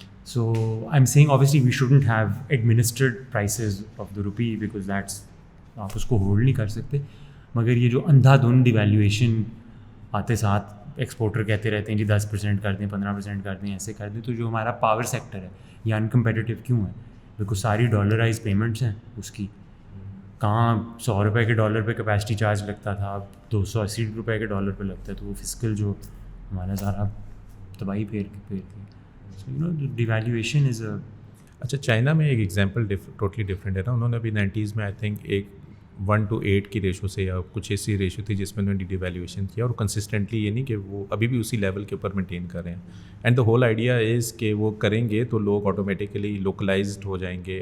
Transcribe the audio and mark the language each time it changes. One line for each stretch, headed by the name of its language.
English: So I'm saying obviously we shouldn't have administered prices of the rupee because that's
Urdu: آپ اس کو hold نہیں کر سکتے, مگر یہ جو اندھا دھند ڈیویلیویشن آتے ساتھ ایکسپورٹر کہتے رہتے ہیں جی 10% کر دیں 15% کر دیں ایسے کر دیں, تو جو ہمارا پاور سیکٹر ہے یہ انکمپیٹیٹیو کیوں ہے؟ بیکاز ساری ڈالرائز پیمنٹس ہیں اس کی. کہاں 100 روپے کے ڈالر پہ کیپیسٹی چارج لگتا تھا, اب 280 روپے کے ڈالر پہ لگتا ہے, تو وہ فسکل جو ہمارا سارا تباہی پھیر دی.
English: So, you know, the devaluation is a...
Urdu: اچھا چائنا میں ایک ایگزامپل ٹوٹلی ڈفرینٹ ہے نا. انہوں نے ابھی 90s میں آئی تھنک ایک 1:8 کی ریشو سے یا کچھ ایسی ریشو تھی جس میں انہوں نے ڈی ویلیویشن کیا, اور کنسسٹنٹلی یہ نہیں کہ وہ ابھی بھی اسی لیول کے اوپر مینٹین کر رہے ہیں.
English: and the whole idea is
Urdu: کہ وہ کریں گے تو لوگ آٹومیٹیکلی لوکلائزڈ ہو جائیں گے.